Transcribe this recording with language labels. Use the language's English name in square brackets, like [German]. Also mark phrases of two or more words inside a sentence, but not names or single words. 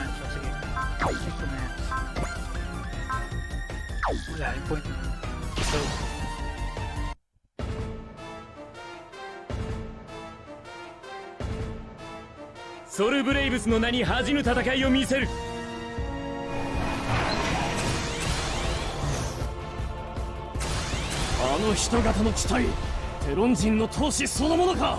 [Filipino] So, sige. [English] Check commands. [Filipino] Wala yung point. So, [Japanese] ソルブレイブスの名に恥じぬ戦いを見せる。あの人型の機体、テロン人の闘志そのものか。